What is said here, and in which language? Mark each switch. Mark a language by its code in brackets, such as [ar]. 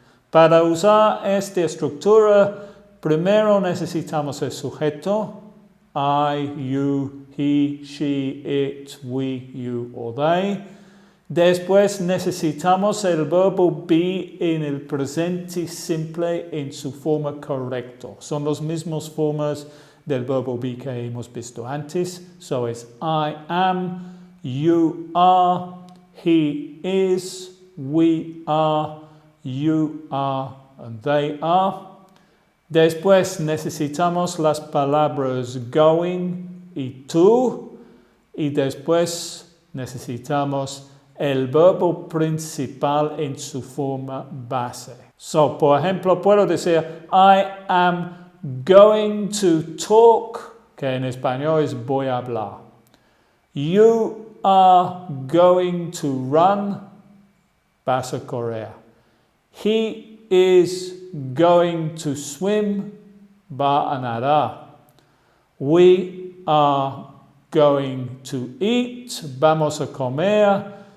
[es] Para usar esta estructura, primero necesitamos el sujeto, I, you, he, she, it, we, you o they. Después necesitamos el verbo be en el presente simple en su forma correcta. Son las mismas formas del verbo be que hemos visto antes. [en] So es I am, you are, he is, we are, you are, and they are. [es] Después necesitamos las palabras going y to. Y después necesitamos el verbo principal en su forma base. So, por ejemplo, puedo decir, [en] I am going to talk, [es] que en español es voy a hablar. [en] You are going to run, [es] vas a correr. [en] He is going to swim, [es] va a nadar. [en] We are going to eat, [es] vamos a comer.